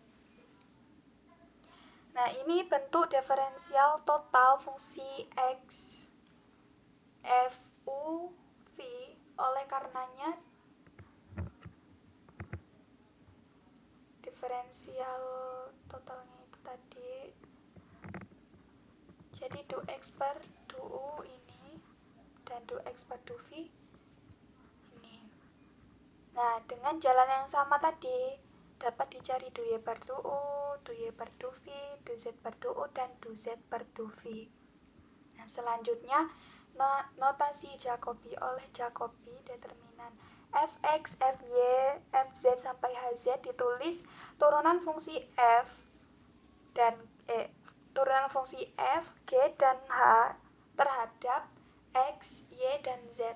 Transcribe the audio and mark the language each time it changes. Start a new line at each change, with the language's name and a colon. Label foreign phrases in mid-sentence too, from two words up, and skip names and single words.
Indonesian: Nah, ini bentuk diferensial total fungsi X FU V, oleh karenanya diferensial totalnya itu tadi, jadi dx per du ini dan dx per du V ini. Nah, dengan jalan yang sama tadi dapat dicari du per du per du V, du z per du dan du z per du V. Nah, selanjutnya notasi Jacobi oleh Jacobi determinan fx, fy, fz sampai hz ditulis turunan fungsi f dan turunan fungsi f, g dan h terhadap x, y dan z.